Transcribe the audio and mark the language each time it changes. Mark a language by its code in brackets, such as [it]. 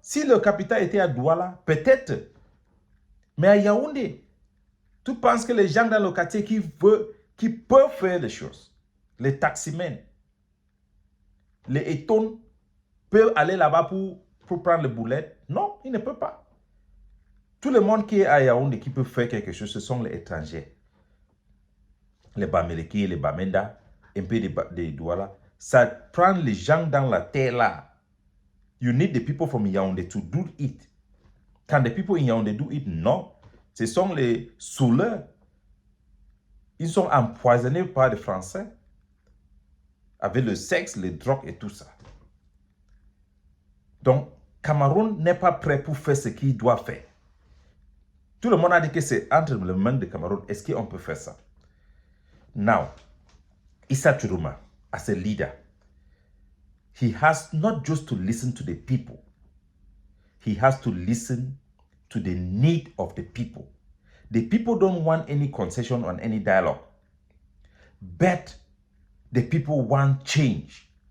[fr] Si le capital était à Douala, peut-être. Mais à Yaoundé, tu penses que les gens dans le quartier qui peuvent faire les choses, les taximens, les étons, peuvent aller là-bas pour prendre le boulet? Non, ils ne peuvent pas. Tout le monde qui est à Yaoundé qui peut faire quelque chose, ce sont les étrangers. Les Bameleki, les Bamenda, un peu de Douala. Ça prend les gens dans la terre là. [en] You need the people from Yaoundé to do it. Can the people in Yaoundé do it? [fr] Non. Ce sont les saouleurs. Ils sont empoisonnés par les Français. Avec le sexe, les drogues et tout ça. Donc, Cameroun n'est pas prêt pour faire ce qu'il doit faire. Tout le monde a dit que c'est entre les mains de Cameroun. Est-ce qu'on peut faire ça? [en] Now, Issa Tchiroma, as a leader, he has not just to listen to the people. He has to listen to the need of the people. The people don't want any concession on any dialogue. But the people want change.